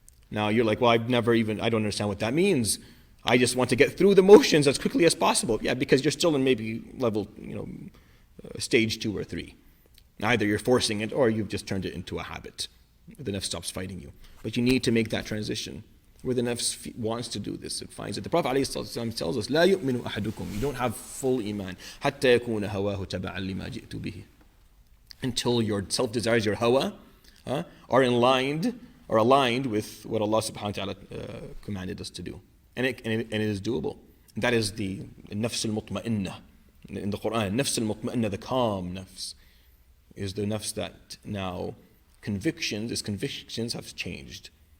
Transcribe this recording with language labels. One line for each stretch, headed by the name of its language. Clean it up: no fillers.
English: Now you're like, well, I don't understand what that means. I just want to get through the motions as quickly as possible. Yeah, because you're still in maybe level, stage 2 or 3. Either you're forcing it or you've just turned it into a habit. The nafs stops fighting you. But you need to make that transition where the nafs wants to do this. It finds it. The Prophet ﷺ tells us,
Arabic: لا يؤمن أحدكم.
English: You don't have full iman.
Arabic: حتى يكون هواه تبعا لما جئت به.
English: Until your self-desires, your hawa, are aligned with what Allah subhanahu wa ta'ala commanded us to do. And it is doable. And that is the nafs al-mutma'innah. In the Quran, nafs al-mutma'innah, the calm nafs, is the nafs that now convictions have changed.